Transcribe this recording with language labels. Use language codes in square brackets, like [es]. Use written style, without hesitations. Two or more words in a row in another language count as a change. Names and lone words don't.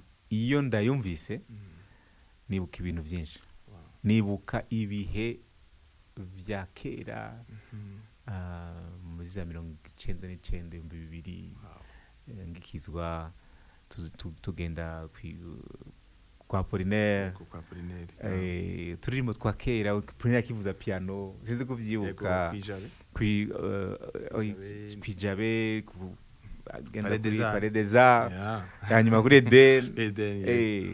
[rn] Iyo ndayumvise nibuka ibintu byinshi. Nibuka ibihe bya kera muri za 1999 2000 ngikizwa tugenda kwa Apollinaire, turirimbo twa kera Apollinaire akivuza piano, zize kuvyibuka kwijabe agenda kuri Paredeza hanyuma kuri Eden.